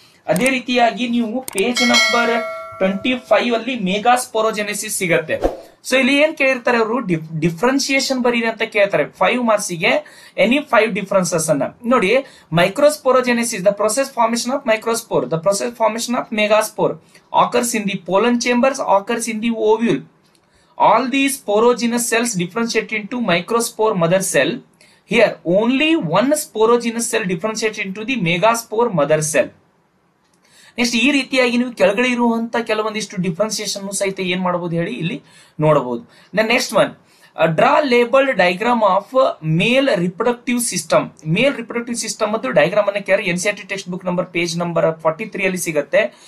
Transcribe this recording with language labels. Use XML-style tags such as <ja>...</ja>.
<kn>ಅದೇ ರೀತಿಯಾಗಿ ನೀವು ಪೇಜ್ ನಂಬರ್ 25 ಅಲ್ಲಿ ಮೆಗಾಸ್ಪೋರೋಜೆನೆಸಿಸ್ ಸಿಗತ್ತೆ. ಸೊ ಇಲ್ಲಿ ಏನ್ ಕೇಳಿರ್ತಾರೆ ಅವರು, ಡಿಫ್ರೆನ್ಸಿಯೇಷನ್ ಬರೀರಿ ಅಂತ ಕೇಳ್ತಾರೆ 5 ಮಾರ್ಕ್ಸ್ ಗೆ.</kn> <en>any 5 differences</en> <kn>ಅನ್ನ ನೋಡಿ.</kn> <en>Microsporogenesis, the process formation of microspore, the process formation of megaspore occurs in the pollen chambers, occurs in the ovule. All these sporogenous cells differentiate into microspore mother cell. Here only one sporogenous cell differentiates into the megaspore mother cell.</en> <kn>Next ಈ ರೀತಿಯಾಗಿ ನೀವು ಕೆಳಗಡೆ ಇರುವಂತ ಕೆಲವೊಂದಿಷ್ಟು differentiation ಸಹಿತ ಏನ್ ಮಾಡಬಹುದು ಹೇಳಿ ಇಲ್ಲಿ ನೋಡಬಹುದು.</kn> <en>Next one, draw labelled diagram of male reproductive system.</en> <kn>Male reproductive system ಮತ್ತು ಡಯಾಗ್ರಾಮ್ ಅನ್ನ ಕೇಳಿ NCERT text book number page number 43 ಅಲ್ಲಿ ಸಿಗುತ್ತೆ.</kn>